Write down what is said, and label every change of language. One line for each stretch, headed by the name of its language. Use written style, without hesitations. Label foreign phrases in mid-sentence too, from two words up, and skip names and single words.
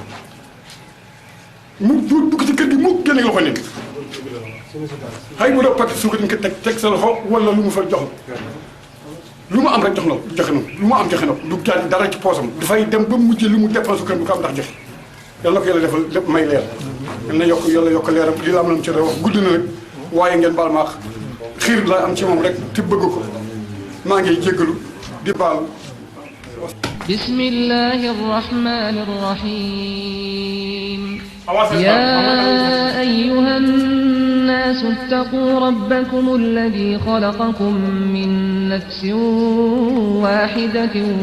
Wolof: mu dugg ci kër gi mu génne loxo nit xëy mu def pàcc suukar dañ ko teg sa loxo wala lu mu fa jox lu mu am rek jox na joxe na lu mu am joxe na du jaar dara ci poosam dafay dem ba mujjee lu mu dépense kër bu ko am ndax joxe yal na ko yàlla defal lépp may leer yal na yàlla yokk leeram lii la am nañu ci wax gudd na nag waaye ngeen baal maax xiir laa am ci moom rek te bëgg ko maa ngi jéggalu di baal.
Arabic: بسم الله الرحمن الرحيم يا أيها الناس اتقوا ربكم الذي خلقكم من نفس واحدة